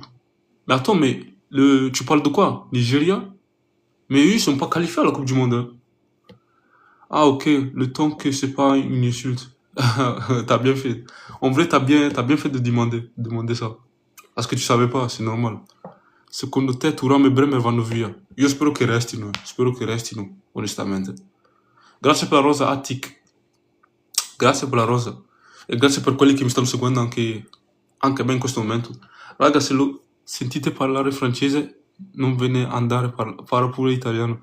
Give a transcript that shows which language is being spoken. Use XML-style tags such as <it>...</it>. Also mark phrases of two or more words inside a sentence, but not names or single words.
<fr>Mais attends, mais tu parles de quoi? Nigeria? Mais eux, ils sont pas qualifiés à la Coupe du Monde, hein. Ah, ok, le temps que c'est pas une insulte. T'as bien fait. En vrai, t'as bien fait de demander ça. Parce que tu savais pas, c'est normal.</fr> <it>Secondo te Thuram e Bremer vanno via? Io spero che restino, onestamente. Grazie per la rosa, Attic. Grazie per la rosa. E grazie per quelli che mi stanno seguendo anche me in questo momento. Raga, se lo sentite parlare francese, non ve ne andare, parla pure italiano.</it>